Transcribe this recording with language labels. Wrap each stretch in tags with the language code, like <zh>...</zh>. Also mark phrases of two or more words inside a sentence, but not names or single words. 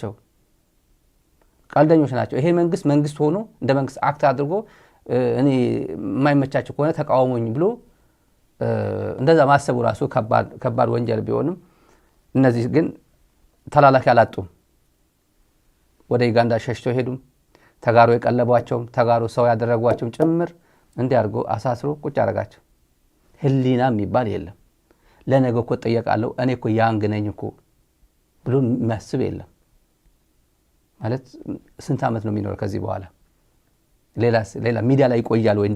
<am>ናቸው። ይሄ መንግስት ሆኖ እንደ መንግስት አክት አድርጎ እኔ የማይመቻቸው ከሆነ ተቃወሙኝ ብሎ እንደዛ ማሰቡ ራሱ ከባድ ወንጀል ቢሆንም እነዚህ ግን ተላላኪ አላጡም። ወደ ዩጋንዳ ሸሽተው ሄዱም። ተጋሩ የቀለቧቸውም ተጋሩ ሰው ያደረጓቸውም ጭምር እንዲያርጎ አሳስሮ ቁጭ አረጋቸው። ህሊና የሚባል የለም። ለነገ እኮ ጠየቃለሁ እኔ እኮ ያንግ ነኝ እኮ ብሎ የሚያስብ የለም። ማለት ስንት ዓመት ነው የሚኖር ከዚህ በኋላ? ሌላ ሚዲያ ላይ ይቆያል ወይ?</am>